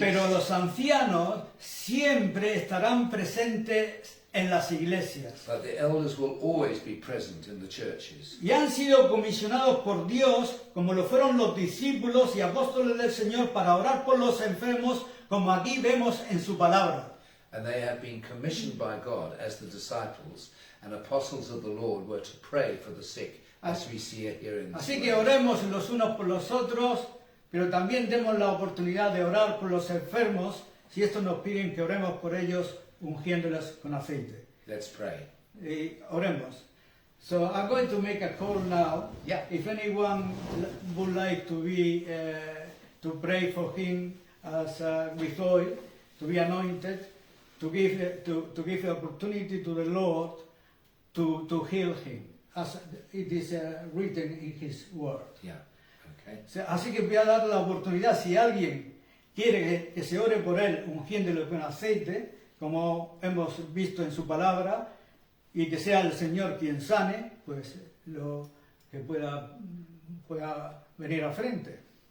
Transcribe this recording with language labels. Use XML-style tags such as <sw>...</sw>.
<es>Pero los ancianos siempre estarán presentes en las iglesias.</es> <en>But the elders will always be present in the churches.</en> <es>Y han sido comisionados por Dios, como lo fueron los discípulos y apóstoles del Señor, para orar por los enfermos, como aquí vemos en su palabra.</es> <en>And they have been commissioned by God as the disciples and apostles of the Lord were to pray for the sick, as we see it here in this</en> <es>Así que</es> <en>word.</en> <es>oremos los unos por los otros, pero también demos la oportunidad de orar por los enfermos, si estos nos piden que oremos por ellos, ungiéndoles con aceite.</es> <en>Let's pray.</en> <es>Y oremos.</es> <en>So I'm going to make a call now. Yeah. If anyone would like to be to pray for him as with oil, to be anointed, to give the opportunity to the Lord to heal him, as it is written in His Word. Yeah. Okay.</en> <es>Así que voy a dar la oportunidad, si alguien quiere que se ore por él ungiéndolo con aceite, como hemos visto en su palabra, y que sea el Señor quien sane, pues lo que pueda venir al frente.</es>